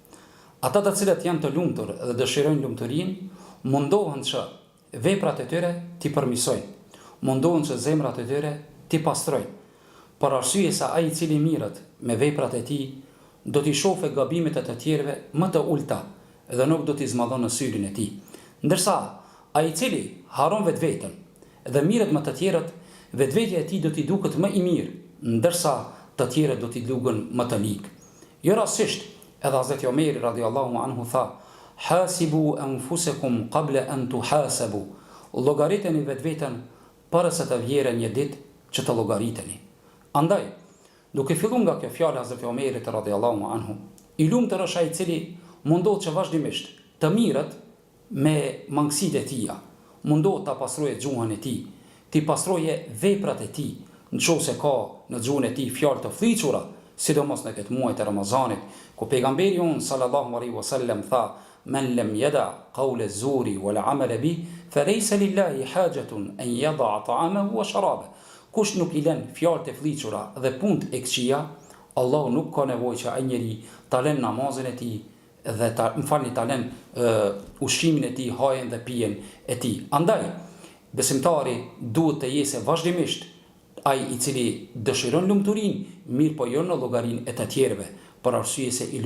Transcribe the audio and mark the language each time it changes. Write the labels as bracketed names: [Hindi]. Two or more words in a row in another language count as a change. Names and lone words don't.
[Albanian] Ata të cilët janë të lumtur dhe dëshirojnë lumturinë, mundohen që veprat e tyre t'i përmirësojnë, mundohen që zemrat e tyre t'i pastrojnë, për arsye se ai i cili mirët me veprat e tij do t'i shohë gabimet e të tjerëve më të ulta dhe nuk do t'i zmadhon në syrin e tij. Ndërsa ai i cili haron vetveten dhe mirët me të tjerët, vetvetja e tij do t'i duket më i mirë, ndërsa të tjerët do t'i duken më të ligë. Jo rastësisht, edhe Hazreti Omeri [Arabic] رضي الله عنه [Albanian] tha: [Arabic] "حاسبوا أنفسكم قبل أن تحاسبوا." [Albanian] Llogariteni vetveten para se të vjerë një ditë që të llogariteni. Andaj, duke filluar nga kjo fjalë e Hazreti Omerit [Arabic] رضي الله عنه, [Albanian] i lumtur është ai i cili mundohet që vazhdimisht të mirët me mangësitë e tija, mundohet ta pastrojë gjuhën e tij, t'i pastrojë veprat e tij, nëse ka në gjuhën e tij fjalë të fllihura, sidomos në këtë muaj të Ramazanit, ku pejgamberi jon [Arabic] صلى الله عليه وسلم [Albanian] tha: [Arabic] "من لم يدع قول الزور والعمل به فليس لله حاجة أن يدع طعامه وشرابه." [Albanian] Kush nuk i lën fjalët e fllihura dhe punët e këqija, Allahu nuk ka nevojë që ai njeri ta lën namazin e tij dhe ta lën ushqimin e tij, hajen dhe pijen e tij. Andaj, besimtari duhet të jesë vazhdimisht ai i cili dëshiron lumturinë, mirë po jo në llogarinë e të tjerëve, për arsye se i